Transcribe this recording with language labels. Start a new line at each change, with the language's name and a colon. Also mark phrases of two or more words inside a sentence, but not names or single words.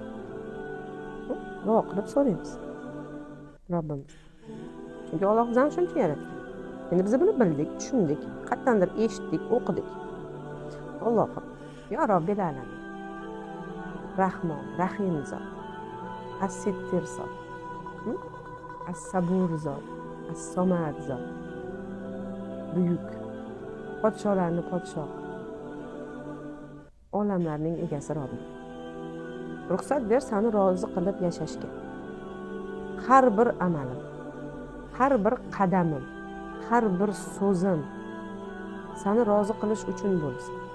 Uzbek: Duo qilib so'raymiz Robbimiz. Chunki Alloh bizani shuncha yaratgan. Endi biz buni bildik, tushundik, qatdandir eshitdik, o'qidik. Allohim, yo
Arabic: رب العالمين.
Uzbek: Rahmon, Rahim zot. As-Sittir zot. As-Sabur zot. As-Somad zot. Buyuk. Podsholarning podshohi. Olamlarning egasi Robbim. Ruxsat ber, seni rozi qilib yashashga. Har bir amalim, har bir qadamim, har bir so'zim seni rozi qilish uchun bo'lsin.